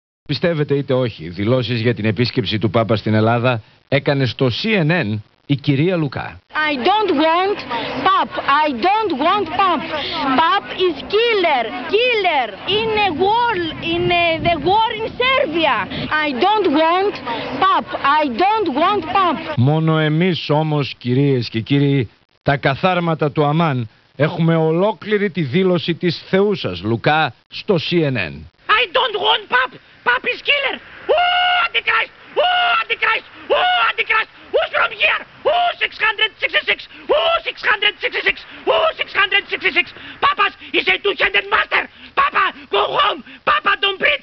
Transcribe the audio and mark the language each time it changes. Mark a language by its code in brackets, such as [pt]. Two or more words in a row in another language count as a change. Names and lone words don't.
[el] Πιστεύετε είτε όχι, δηλώσεις για την επίσκεψη του Πάπα στην Ελλάδα έκανε στο CNN η κυρία Λουκά. [en] I don't want Pap. I don't want Pap. Pap is killer. Killer in a war, in the war in Serbia. I don't want Pap. I don't want Pap. [el] Μόνο εμείς όμως, κυρίες και κύριοι, τα καθάρματα του Αμάν, έχουμε ολόκληρη τη δήλωση της θεούσας Λουκά στο CNN. [en] I don't want Pap. Pap is killer. Oh, Antichrist. Oh, Antichrist. Oh, Antichrist. Who's from here? Oh, 666. Oh, 666. Oh, 666. Papa's is a two-handed master. Papa, go home. Papa, don't preach.